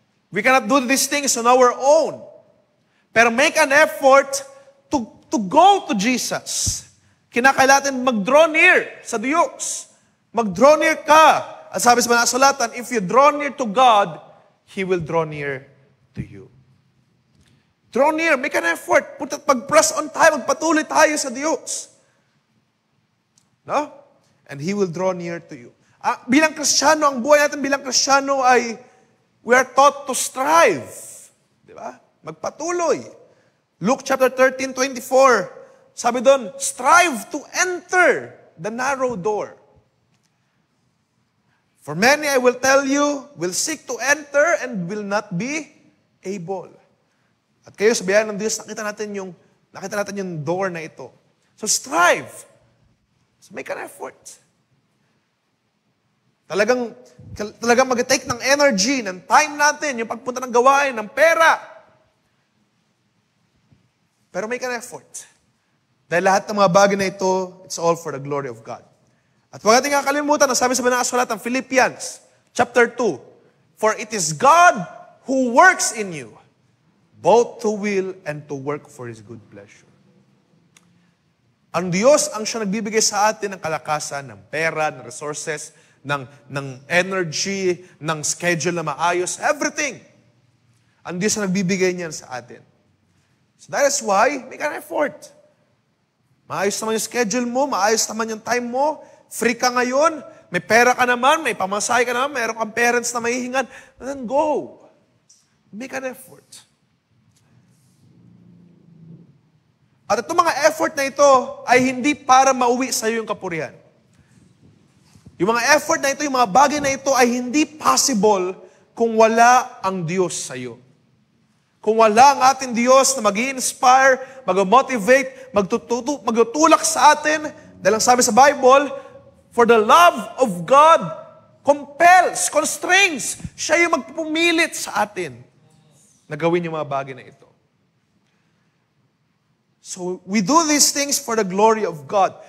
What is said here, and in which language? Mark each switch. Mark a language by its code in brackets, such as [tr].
[en] We cannot do these things on our own. Pero make an effort to go to Jesus. [tl] Kinakailangan natin mag-draw near sa Diyos. Mag-draw near ka. At sabi sa mga kasulatan, [en] if you draw near to God, He will draw near to you. Draw near, make an effort. [tl] Pag-press on tayo, magpatuloy tayo sa Diyos. No? [en] And He will draw near to you. [tl] Bilang Kristiyano, ang buhay natin bilang Kristiyano ay [en] we are taught to strive. [tl] Di ba? Magpatuloy. [en] Luke chapter 13:24. [tl] Sabi doon, [en] strive to enter the narrow door. For many, I will tell you, will seek to enter and will not be able. [tl] At kayo, sa biyaya ng Diyos, nakita natin yung door na ito. [en] So strive. So make an effort. [tl] Talagang mag-take ng energy, ng time natin, yung pagpunta ng gawain, ng pera. [en] Pero make an effort. [tl] Dahil lahat ng mga bagay na ito, [en] it's all for the glory of God. [tl] At huwag natin kakalimutan, ang sabi sa banal na kasulatan ng Philippians, [en] chapter 2, for it is God who works in you, both to will and to work for His good pleasure. [tl] Ang Diyos ang siya nagbibigay sa atin ng kalakasan, ng pera, ng resources, ng energy, ng schedule na maayos, everything. Ang Diyos ang nagbibigay niyan sa atin. [en] So that is why, make an effort. [tl] Maayos naman yung schedule mo, maayos naman yung time mo, free ka ngayon, may pera ka naman, may pamasahe ka naman, mayroon kang parents na mahihingan, [en] then go. Make an effort. [tl] At itong mga effort na ito ay hindi para mauwi sa iyo yung kapurihan. Yung mga effort na ito, yung mga bagay na ito ay hindi possible kung wala ang Diyos sa iyo. Kung wala ang ating Diyos na mag-i-inspire, mag-motivate, magtutulak sa atin, dahil ang sabi sa Bible, [en] for the love of God compels, constrains. [tl] Siya yung magpumilit sa atin na gawin yung mga bagay na ito. [en] So, we do these things for the glory of God.